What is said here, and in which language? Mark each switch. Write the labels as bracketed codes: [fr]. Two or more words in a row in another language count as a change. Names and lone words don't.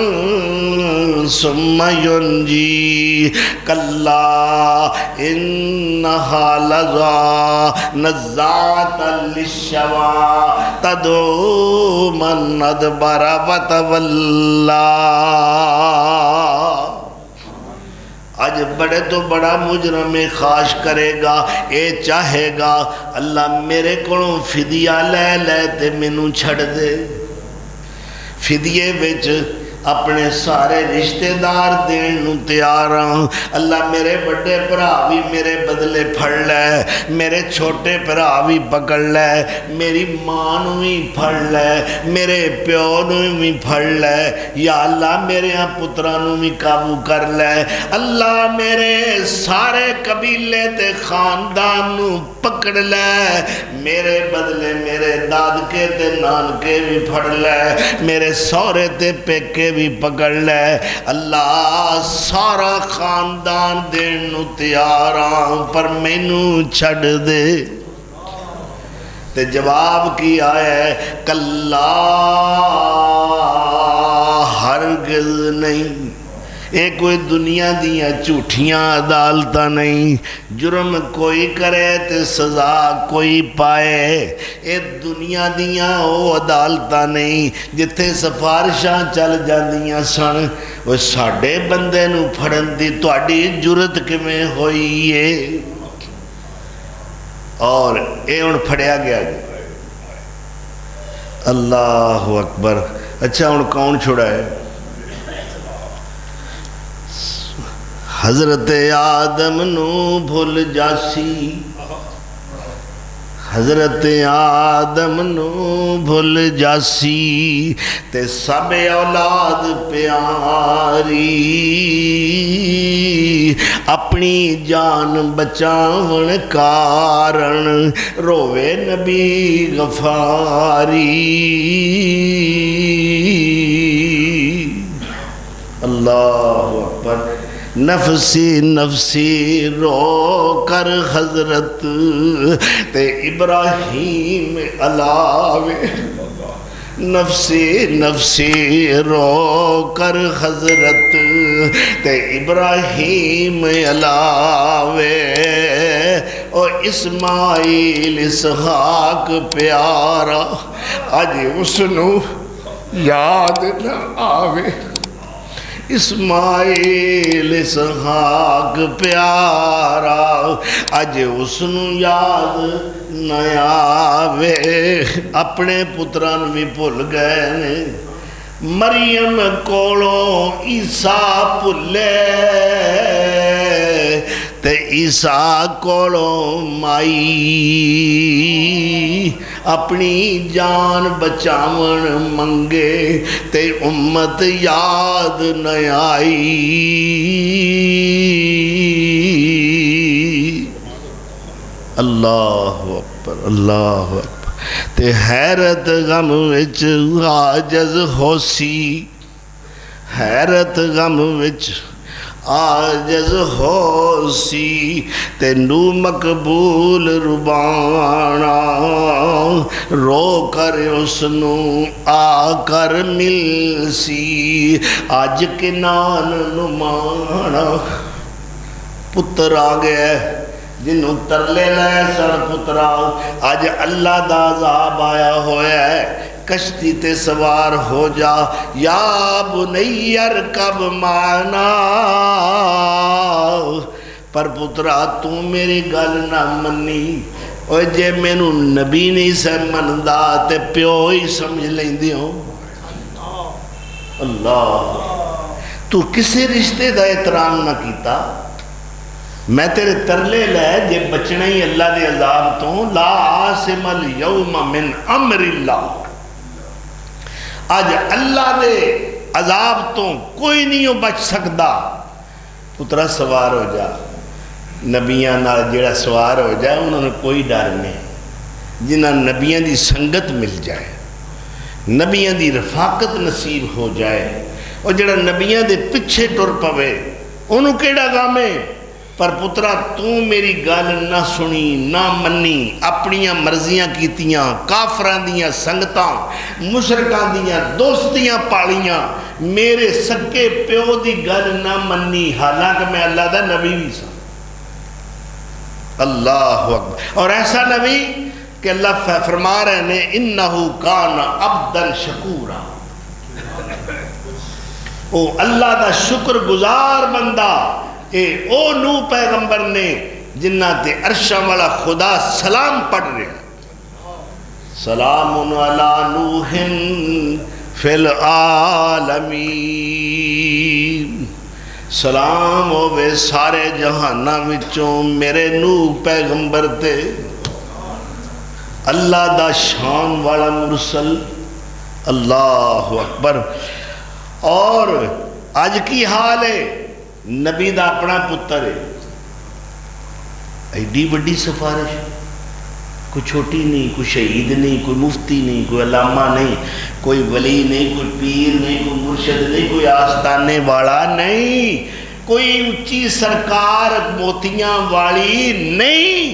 [ar] ثم ینجی کلا انہا لظا نزاعتا للشوا تدعو من ادبر وتولا۔ [pa] آج بڑے تو بڑا مجرم خواہش کرے گا، اے چاہے گا اللہ میرے کو فدیہ لے لے تے مینوں چھڑ دے۔ فدیے وچ اپنے سارے رشتہ دار دین نو تیار ہوں، اللہ میرے بڑے بھرا بھی میرے بدلے پھڑ لے، میرے چھوٹے بھرا بھی پکڑ لے، میری ماں نو بھی پھڑ لے، میرے پیو نو بھی پھڑ لے، یا اللہ میرے پتران نو بھی قابو کر لے، اللہ میرے سارے قبیلے تے خاندان نو پکڑ لے، میرے بدلے میرے دادکے تے نانکے بھی پھڑ لے، میرے سورے تے پیکے بھی پکڑ لے، اللہ سارا خاندان دین نو تیار ہاں پر مینوں چھڈ دے۔ تے جواب کی آیا ہے کلا ہرگز نہیں، اے کوئی دنیا دیاں جھوٹیاں عدالتاں نہیں، جرم کوئی کرے تے سزا کوئی پائے، اے دنیا دیاں او عدالتاں نہیں جتھے سفارشاں چل جاندیاں سن۔ وہ ساڈے بندے نو پھڑن دی تہاڈی جرت کیویں ہوئی ہے؟ اور اے ہن پھڑیا گیا جی، [ar] اللہ اکبر۔ [pa] اچھا ہن کون چھڑا ہے؟ حضرت آدم نو بھول جاسی، حضرت آدم نو بھول جاسی تے سب اولاد پیاری، اپنی جان بچاون کارن روے نبی غفاری۔ [ar] اللہ اکبر۔ [pa] نفسی نفسی رو کر حضرت تے ابراہیم علاوے، نفسی نفسی رو کر حضرت تے ابراہیم علاوے، او اسماعیل اسحاق پیارا اج اس نو یاد نہ آوے، اسماعیل اسحاق پیارا اج اس نو یاد نہ آوے۔ اپنے پتران بھی بھول گئے نے، مریم کولوں عیسیٰ بھلے تے عیسیٰ کولوں مائی، اپنی جان بچاون منگے تے امت یاد نہ آئی۔ [ar] اللہ اکبر، اللہ اکبر۔ [pa] تے حیرت غم وچ عاجز ہوسی، حیرت غم وچ عاجز ہوسی تے نو مقبول ربانا، رو کر اس نو آ کر ملسی، آج کنان نمانا۔ پتر آ گیا جنہوں ترلے لے سن پترا، آج اللہ دا عذاب آیا ہویا ہے، کشتی تے سوار ہو جا، [ar] یا بنی ارکب معنا، [pa] پر پترا تو میری گل نہ منی، اور جے مینو نبی نہیں سے مندا تے پیو ہی سمجھ لیندی ہوں۔ اللہ، تو کسی رشتے دا احترام نہ کیتا، میں تیرے ترلے لے جے بچنا ہی اللہ دے عذاب تو، [ar] لا عاصم اليوم من امر اللہ، [pa] آج اللہ دے عذاب تو کوئی نہیں بچ سکتا۔ پترا سوار ہو جا، نبیاں نال جڑا سوار ہو جائے انہوں نے کوئی ڈر نہیں، جنہ نبیاں دی سنگت مل جائے، نبیاں دی رفاقت نصیب ہو جائے، اور جڑا نبیاں دے پچھے ٹر پوے انہوں کیڑا غم ہے۔ پر پترا تو میری گل نہ سنی نہ منی، اپنیاں مرضیاں کیتیاں، کافراں دیاں سنگتاں، مشرکاں دیاں دوستیاں پالیاں، میرے سکے پیو دی گل نہ منی، حالانکہ میں اللہ دا نبی بھی سا۔ [ar] اللہ اکبر۔ [ur] اور ایسا نبی کہ اللہ فرما رہے ہیں [ar] انہو کان عبدا شکورا، [pa] او اللہ دا شکر گزار بندہ، اے او نو پیغمبر نے جنہ تے عرشہ والا خدا سلام پڑھ رہے ہیں، [ar] سلام علی نوح فی العالمین، [pa] سلام ہوئے سارے جہانہ وچوں میرے نوح پیغمبر تے، اللہ دا شان والا مرسل۔ [ar] اللہ اکبر۔ [pa] اور آج کی حال ہے، نبی دا اپنا پتر ہے، ایڈی وڈی سفارش، کوئی چھوٹی نہیں، کوئی شہید نہیں، کوئی مفتی نہیں، کوئی علامہ نہیں، کوئی ولی نہیں، کوئی پیر نہیں، کوئی مرشد نہیں، کوئی آستانے والا نہیں، کوئی اونچی سرکار موتیاں والی نہیں۔